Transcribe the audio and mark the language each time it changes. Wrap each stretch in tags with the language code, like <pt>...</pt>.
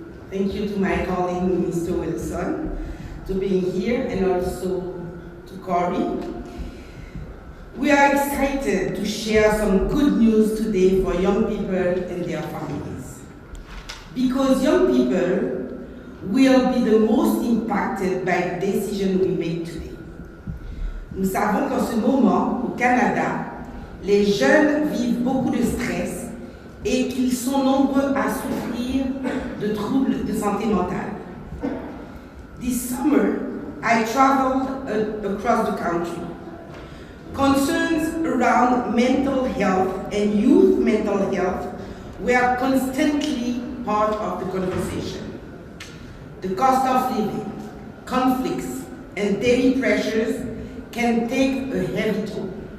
<en>Thank you to my colleague, Mr. Wilson, to being here, and also to Corey. We are excited to share some good news today for young people and their families. Because young people will be the most impacted by the decision we make today.</en> <fr>Nous savons qu'en ce moment, au Canada, les jeunes vivent beaucoup de stress et qu'ils sont nombreux à souffrir de troubles de santé mentale.</fr> <en>This summer, I traveled across the country. Concerns around mental health and youth mental health were constantly part of the conversation. The cost of living, conflicts, and daily pressures can take a heavy toll.</en>